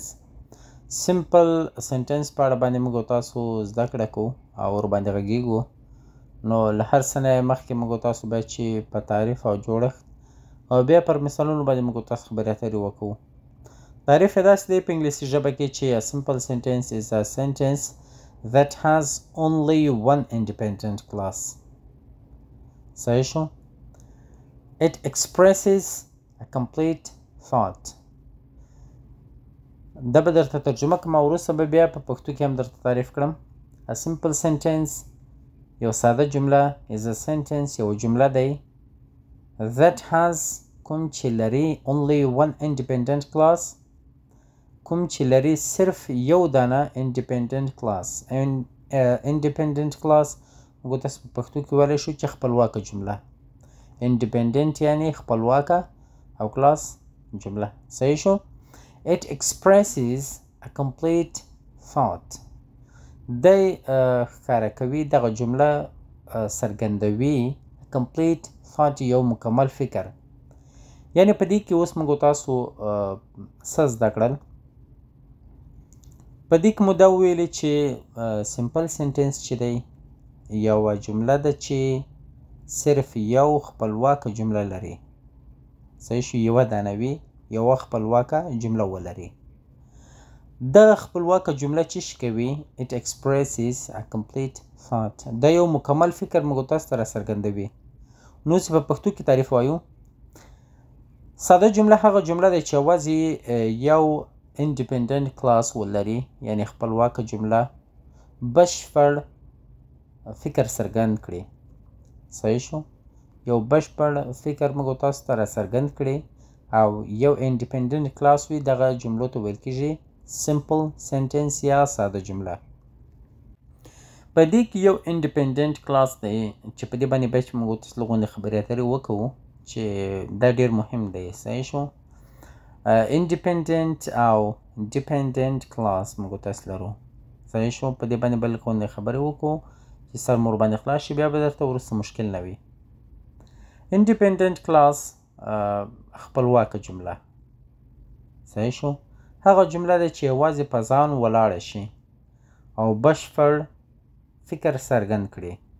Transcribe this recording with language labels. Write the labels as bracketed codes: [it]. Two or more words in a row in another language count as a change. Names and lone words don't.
[en] simple sentence [ps] په اړه باندې موږ تاسو زده کړه کوو او ورباندې غږیږو. نو له هر څه نه مخکې موږ تاسو باید چې په تعریف او جوړښت او بیا پر مثالونو باندې موږ تاسو خبرې اترې وکړو. تعریف یې داسې دی په انګلیسي ژبه کې چې [en] a simple sentence is a sentence that has only one independent clause. [ps] صحیح شو؟ [en] It expresses a complete thought. [ps] دا به درته ترجمه کوم او وروسته به بیا په پښتو کې هم درته تعریف کړم. [en] A simple sentence [ps] یو ساده جمله [en] is a sentence [ps] یو جمله دی [en] that has [ps] کوم چې لري [en] only one independent clause، [ps] کوم چې لري صرف یو دانه [en] independent clause. independent clause [ps] موږ تاسو په پښتو کې ویلی شو چې خپلواکه جمله. independent یعنی خپلواکه او clause جمله. صحیح شو؟ [en] It expresses a complete thought. [ps] دی ښکاره کوي دغه جمله څرګندوي [en] complete thought [ps] یو مکمل فکر. یعنی په دې کې اوس موږ تاسو څه زده کړل؟ په دې کې مو دا وویلې چې [en] simple sentence [ps] چې دی یوه جمله ده چې صرف یو خپلواکه جمله لري. صحیح شو؟ یوه دانه وي یوه خپلواکه جمله ولري. دغه خپلواکه جمله څه شي کوي؟ [en] It expresses a complete thought. [ps] دا یو مکمل فکر موږ تاسو ته راڅرګندوي. نو چې په پښتو کې تعریف وایو، ساده جمله هغه جمله ده چې یوازې یو [en] independent clause [ps] ولري، یعنی خپلواکه جمله بشپړ فکر څرګند کړي. صحیح شو؟ یو بشپړ فکر موږ تاسو ته راڅرګند کړي او یو [en] independent clause [ps] وي، دغه جملو ته ویل کېږي [en] simple sentence [ps] یا ساده جمله. په دې کې یو [en] independent clause [ps] دی چې په دې باندې باید چې موږ تاسو لږ غوندې خبرې اترې وکړو چې دا ډېر مهم دی. صحیح شو؟ independent او [en] dependent clause [ps] موږ تاسو لرو. صحیح شو؟ په دې باندې به لږ غوندې خبرې وکړو چې سر مو ورباندې خلاص شي، بیا به درته وروسته مشکل نه وي. [en] independent clause [ps] خپلواکه جمله. صحیح شو؟ هغه جمله ده چې یوازې په ځان ولاړه شي او بشپړ فکر څرګند کړي.